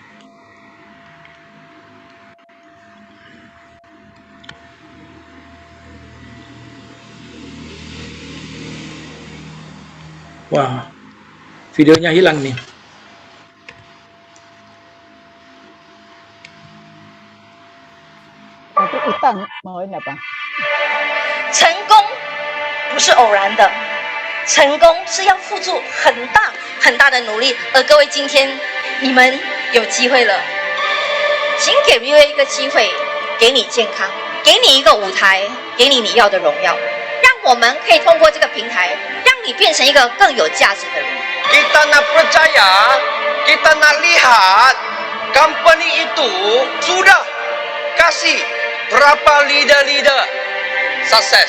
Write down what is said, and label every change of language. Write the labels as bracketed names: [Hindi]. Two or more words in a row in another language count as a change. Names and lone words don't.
[Indonesian] Wah, videonya hilang nih. Nanti utang mauin apa? [Chinese] 成功不是偶然的，成功是要付出很大很大的努力。而各位，今天你们有机会了，请给 VA 一个机会，给你健康，给你一个舞台，给你你要的荣耀，让我们可以通过这个平台，让你变成一个更有价值的人。 [Malay] Kita nak percaya, kita nak lihat company itu sudah kasih berapa leader-leader sukses.